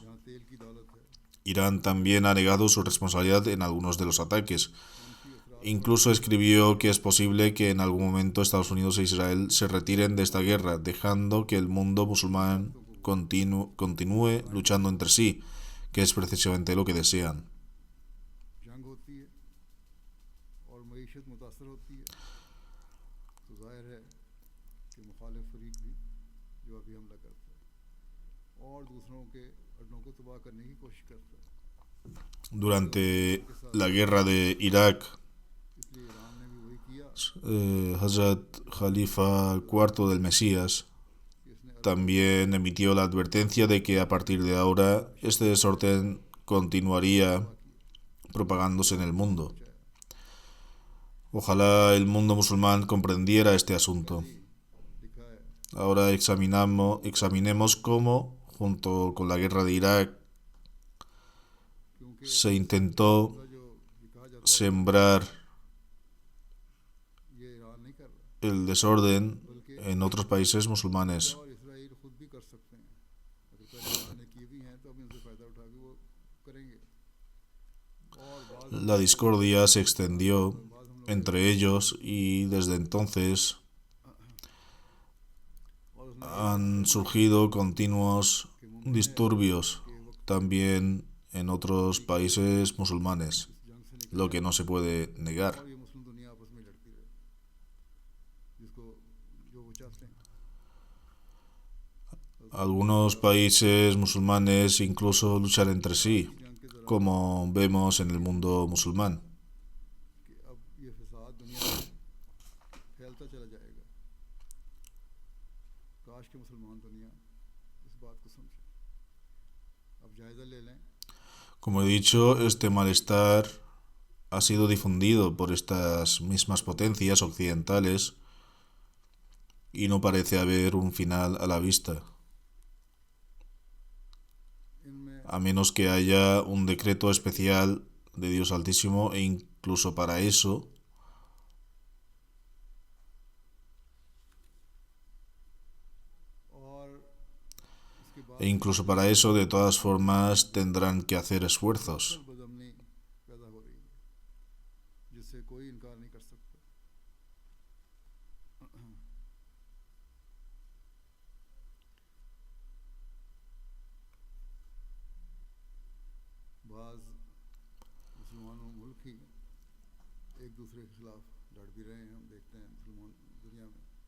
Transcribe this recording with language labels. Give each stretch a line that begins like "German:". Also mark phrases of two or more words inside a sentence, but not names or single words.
Spanish: Irán también ha negado su responsabilidad en algunos de los ataques. Incluso escribió que es posible que en algún momento Estados Unidos e Israel se retiren de esta guerra, dejando que el mundo musulmán continúe luchando entre sí, que es precisamente lo que desean.
Urdu: جنگ ہوتی ہے اور معیشت متاثر ہوتی ہے تو ظاہر ہے کہ مخالف فریق بھی جوابی حملہ کرتا ہے اور دوسروں کے اڈوں کو تباہ کرنے کی کوشش کرتا ہے
Spanish: Durante la guerra de Irak,
Urdu: اس لیے ایران نے بھی وہی کیا
Spanish: Hazrat Khalifa IV del Mesías
Urdu: کہ اس نے
Spanish: también emitió la advertencia de que a partir de ahora este desorden continuaría propagándose en el mundo. Ojalá el mundo musulmán comprendiera este asunto.
Urdu: لکھا ہے
Spanish: Ahora examinemos cómo, junto con la guerra de Irak,
Urdu: क्योंकि
Spanish: se intentó
Urdu: جو یہ کہا جاتا
Spanish: sembrar
Urdu: ہے یہ ایران نہیں کر رہا
Spanish: el desorden en otros países musulmanes.
Urdu: اور اسرائیل خود بھی کر سکتے ہیں اگر پہلے ایران نے کیے بھی ہیں تو اب ان سے فائدہ اٹھا کے وہ کریں گے اور بعد
Spanish: La discordia se extendió entre ellos y desde entonces
Urdu: اور اس نے
Spanish: han surgido continuos disturbios también en otros países musulmanes,
Urdu: جنگ سے نکل
Spanish: lo que no se puede negar.
Urdu: اور یہ مسلم دنیا آپس میں لڑتی رہے جس کو جو وہ چاہتے ہیں
Spanish: Algunos países musulmanes incluso luchan entre sí,
Urdu: جنگ کے دوران
Spanish: como vemos en el mundo musulmán.
Urdu: کہ اب یہ فساد دنیا میں پھیلتا چلا جائے گا کاش کے مسلمان دنیا اس بات کو سمجھے اب جائزہ لے لیں
Spanish: Como he dicho, este malestar ha sido difundido por estas mismas potencias occidentales y no parece haber un final a la vista,
Urdu: इनमें
Spanish: a menos que haya un decreto especial de Dios Altísimo e incluso para eso
Urdu: اور اس کے بعد
Spanish: de todas formas tendrán que hacer esfuerzos.
Urdu: بدامنی پیدا ہو رہی ہے جس سے کوئی انکار نہیں کر سکتا بعض مسلمانوں ملک ہی ایک دوسرے کے خلاف لڑ بھی رہے ہیں ہم دیکھتے ہیں مسلمان دنیا میں